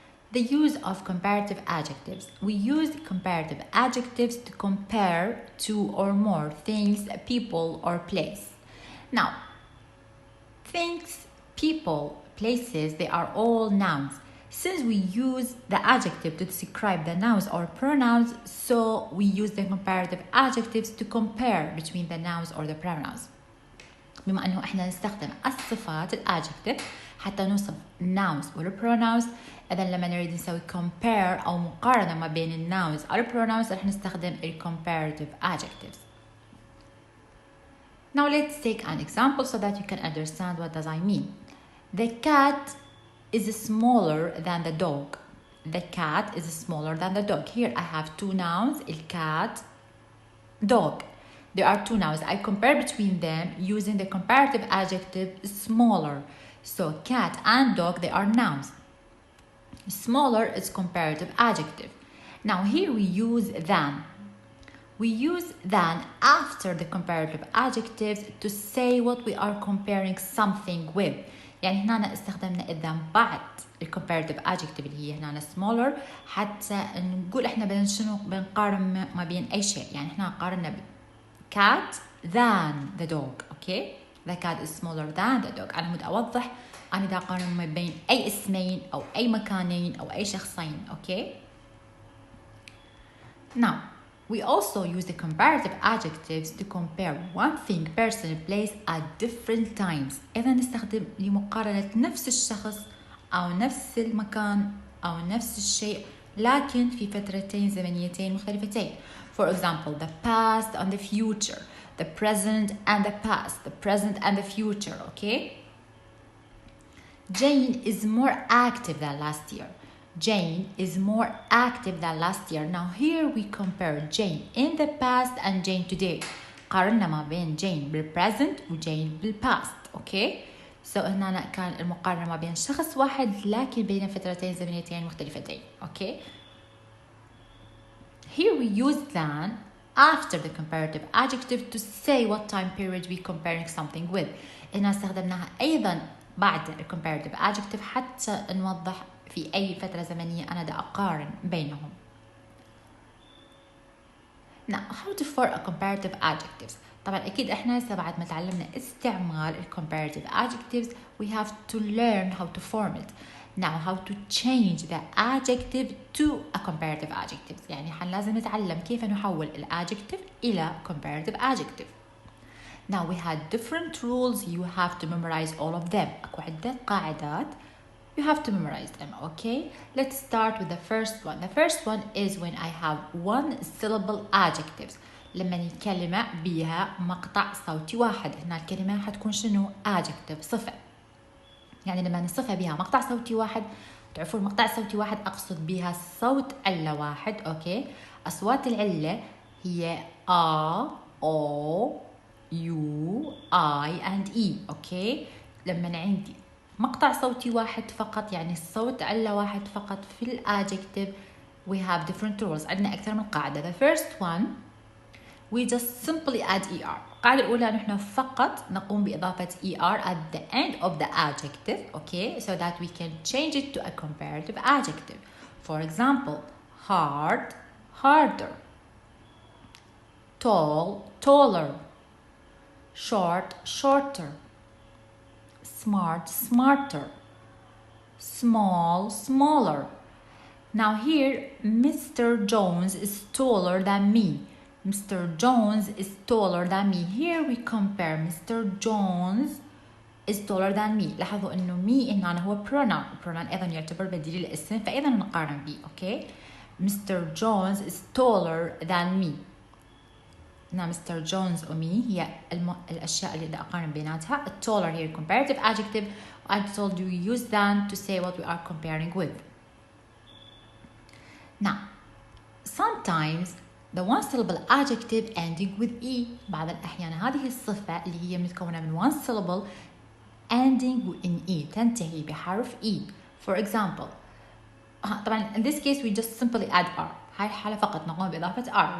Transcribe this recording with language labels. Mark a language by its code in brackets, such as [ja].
[en] The use of comparative adjectives. We use comparative adjectives to compare two or more things, people, or place. Now, things, people, places, they are all nouns. Since we use the adjective to describe the nouns or pronouns, so we use the comparative adjectives to compare between the nouns or the pronouns. [ar] بما أنه إحنا نستخدم الصفات الadjective حتى نوصف nouns والpronouns. إذا لما نريد نسوي compare أو مقارنة ما بين الناونز أو pronouns رح نستخدم comparative adjectives. [en] Now let's take an example so that you can understand what does I mean. The cat is smaller than the dog. The cat is smaller than the dog. Here I have two nouns, cat, dog. There are two nouns. I compare between them using the comparative adjective smaller. So cat and dog, they are nouns. Smaller is comparative adjective. Now here we use than. We use than after the comparative adjectives to say what we are comparing something with. [ar] يعني هنا استخدمنا than بعد comparative adjective اللي هي هنا smaller حتى نقول احنا بدنا شنو بنقارن ما بين اي شيء. يعني احنا قارنا [en] cat than the dog. Okay, the cat is smaller than the dog. [ar] أنا بدي أوضح أنا دا أقارن ما بين أي اسمين أو أي مكانين أو أي شخصين. [en] Okay. Now we also use the comparative adjectives to compare one thing, person, place at different times. [ar] إذا نستخدم لمقارنة نفس الشخص أو نفس المكان أو نفس الشيء لكن في فترتين زمنيتين مختلفتين. [en] For example, the past and the future, the present and the past, the present and the future. Okay. Jane is more active than last year. Jane is more active than last year. Now here we compare Jane in the past and Jane today. [ar] قارنا ما بين Jane بالpresent و Jane بالpast. [en] Okay. [ar] So هنا كان المقارنة ما بين شخص واحد لكن بين فترتين زمنيتين مختلفتين. [en] Okay. Here we use than after the comparative adjective to say what time period we comparing something with. [ar] هنا استخدمناها أيضا بعد comparative adjective حتى نوضح في أي فترة زمنية أنا دا أقارن بينهم. [en] Now how to form a comparative adjectives. [ar] طبعا أكيد إحنا هسه بعد ما تعلمنا استعمال [en] comparative adjectives we have to learn how to form it. Now how to change the adjective to a comparative adjective. [ar] يعني لازم نتعلم كيف نحول adjective إلى comparative adjective. [en] Now we had different rules. You have to memorize all of them. [ar] أكو عدة قاعدات. [en] You have to memorize them. Okay. Let's start with the first one. The first one is when I have one syllable adjectives. [ar] لما الكلمة بيها مقطع صوتي واحد. هنا الكلمة حتكون شنو؟ adjective صفة. يعني لما نصفها بها مقطع صوتي واحد تعرفوا المقطع الصوتي واحد أقصد بها صوت علة واحد. أوكي. أصوات العلة هي A, O, U, I and E. أوكي. لما عندي مقطع صوتي واحد فقط يعني الصوت علة واحد فقط في الادجكتيف [en] we have different rules. [ar] عندنا أكثر من قاعدة. [en] The first one we just simply add ER. [ar] القاعدة الأولى نحن فقط نقوم بإضافة ER [en] at the end of the adjective. Okay, so that we can change it to a comparative adjective. For example, hard, harder, tall, taller, short, shorter, smart, smarter, small, smaller. Now here, Mr. Jones is taller than me. Mr. Jones is taller than me. Here we compare Mr. Jones is taller than me. [ar] لاحظوا إنه me هنا هو pronoun. pronoun أيضا يعتبر بديل الاسم فأيضا نقارن به. [en] Okay. Mr. Jones is taller than me. Now Mr. [ar] Jones و me هي الأشياء اللي بدي أقارن بيناتها. [en] taller here comparative adjective. I told you use than to say what we are comparing with. Now sometimes the one syllable adjective ending with e. [ar] بعض الأحيان هذه الصفة اللي هي متكونة من [en] one syllable ending in e [ar] تنتهي بحرف e. [en] For example طبعا in this case we just simply add r. [ar] هاي الحالة فقط نقوم بإضافة r.